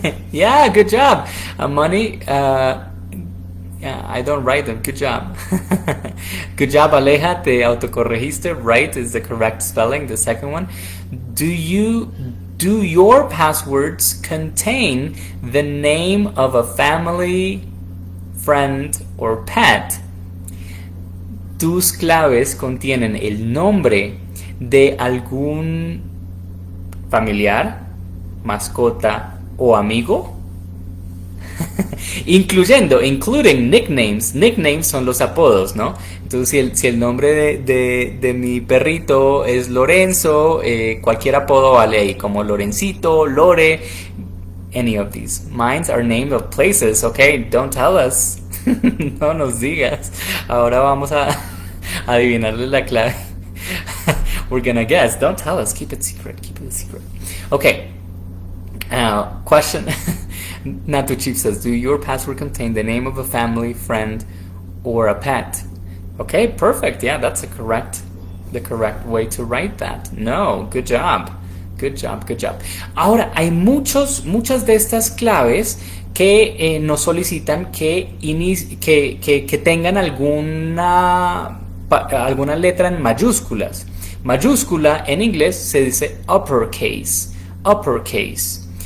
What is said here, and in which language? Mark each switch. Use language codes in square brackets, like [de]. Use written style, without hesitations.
[en] Yeah, good job. Money, yeah, I don't write them. Good job. Good job, Aleja. [es] Te autocorregiste. [en] Right is the correct spelling, the second one. Do your passwords contain the name of a family, friend, or pet? [es] tus claves contienen el nombre de algún familiar, mascota o amigo, [en] including nicknames. [es] Nicknames son los apodos, ¿no? Entonces, si el nombre de mi perrito es Lorenzo, cualquier apodo vale ahí, como Lorencito, Lore, [en] any of these. Mines are named of places, okay? Don't tell us. [es] No nos digas. Ahora vamos a adivinarle la clave. [en] We're gonna guess. Don't tell us. Keep it secret. Keep it secret. Okay. Question. Natu Chief says, do your password contain the name of a family, friend, or a pet? Okay, perfect. Yeah, that's the correct way to write that. No, good job. Good job, good job. [es] Ahora, hay muchas de estas claves que nos solicitan que tengan alguna letra en mayúsculas. Mayúscula en inglés se dice uppercase. Uppercase.